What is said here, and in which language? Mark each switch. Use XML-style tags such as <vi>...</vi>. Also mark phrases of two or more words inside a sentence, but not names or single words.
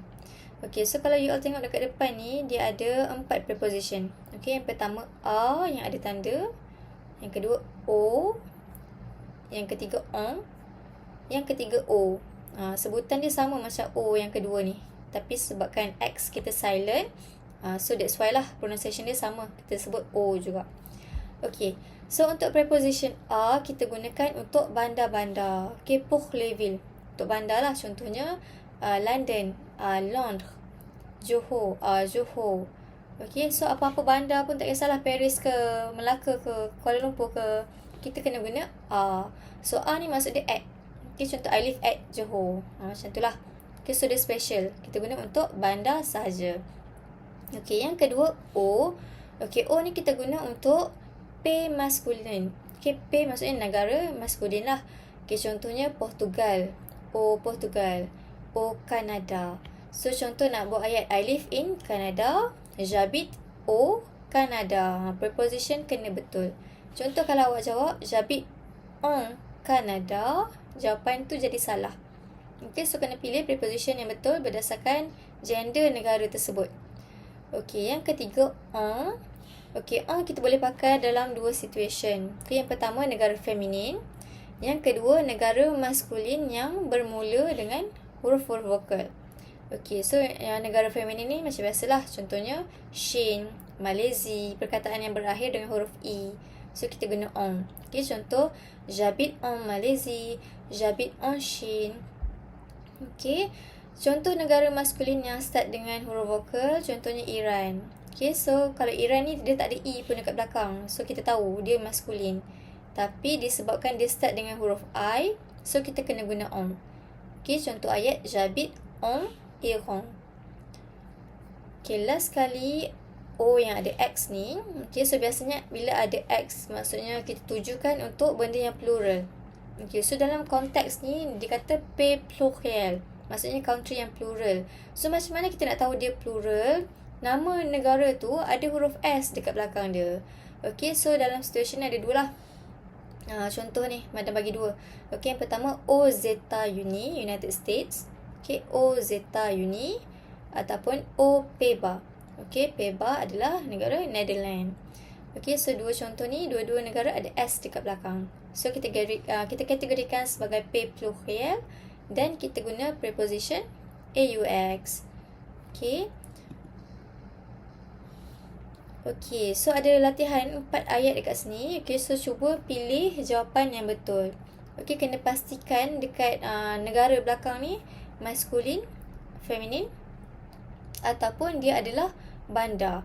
<ms>Okay, so kalau</ms> <en>you all</en> <ms>tengok dekat depan ni, dia ada 4 preposition. Okay, yang pertama A yang ada tanda. Yang kedua O. Yang ketiga on. Yang ketiga O. Sebutan dia sama macam O yang kedua ni. Tapi sebabkan X kita silent, so</ms> <en>that's why</en> <ms>lah pronunciation dia sama. Kita sebut O juga. Okay, so untuk preposition A kita gunakan untuk bandar-bandar.</ms> <fr>Okay, pour les villes.</fr> <ms>Untuk bandar lah, contohnya London, Londres, Johor, Johor. Okay, so apa-apa bandar pun tak kisahlah, Paris ke, Melaka ke, Kuala Lumpur ke, kita kena guna A. So A ni maksud dia at. Okay, contoh</ms> <en>I live at</en> <ms>Johor. Macam tu lah. Okay, so dia special. Kita guna untuk bandar sahaja. Okay, yang kedua O. Okay, O ni kita guna untuk P maskulin. Okay, P maksudnya negara maskulin lah. Okay, contohnya Portugal. O Portugal. O Canada. So, contoh nak buat ayat</ms> <en>I live in Canada.</en> <ms>J'habite au Canada. Preposition kena betul. Contoh kalau awak jawab</ms> <fr>j'habite en Canada,</fr> <ms>jawapan tu jadi salah. Okay, so kena pilih preposition yang betul berdasarkan gender negara tersebut. Okay, yang ketiga en. Okay, en kita boleh pakai dalam 2 situation. Okay, yang pertama negara feminin. Yang kedua negara maskulin yang bermula dengan huruf-huruf vokal. Okay, so yang negara feminin ni macam biasalah. Contohnya Chine, Malaisie, perkataan yang berakhir dengan huruf E. So kita guna en. Okay, contoh</ms> <fr>j'habite en Malaisie, j'habite en Chine.</fr> <ms>Okay, contoh negara maskulin yang start dengan huruf vokal, contohnya Iran. Okay, so kalau Iran ni dia tak ada E pun dekat belakang. So kita tahu dia maskulin. Tapi disebabkan dia start dengan huruf I, so kita kena guna on. Okay, contoh ayat</ms> <fr>j'habite en Iran.</fr> <ms>Okay, last sekali O yang ada X ni. Okay, so biasanya bila ada X, maksudnya kita tujukan untuk benda yang plural. Okay, so dalam konteks ni dia kata</ms> <fr>pays pluriel.</fr> <ms>Maksudnya country yang plural. So macam mana kita nak tahu dia plural? Nama negara tu ada huruf S dekat belakang dia. Okay, so dalam situasi ni ada dua lah. Contoh ni, Madam bagi dua. Okay, yang pertama</ms> <fr>aux États-Unis,</fr> <en>United States.</en> <fr>Okay, aux États-Unis ataupun aux Pays-Bas.</fr> <ms>Okay, Pays-Bas adalah negara Netherlands. Okay, so dua contoh ni, dua-dua negara ada S dekat belakang. So kita kategorikan sebagai</ms> <fr>pays pluriel</fr> <ms>dan kita guna preposition AUX. Okay. Okay, so ada latihan 4 ayat dekat sini. Okay, so cuba pilih jawapan yang betul. Okay, kena pastikan dekat negara belakang ni maskulin, feminin ataupun dia adalah bandar.</ms>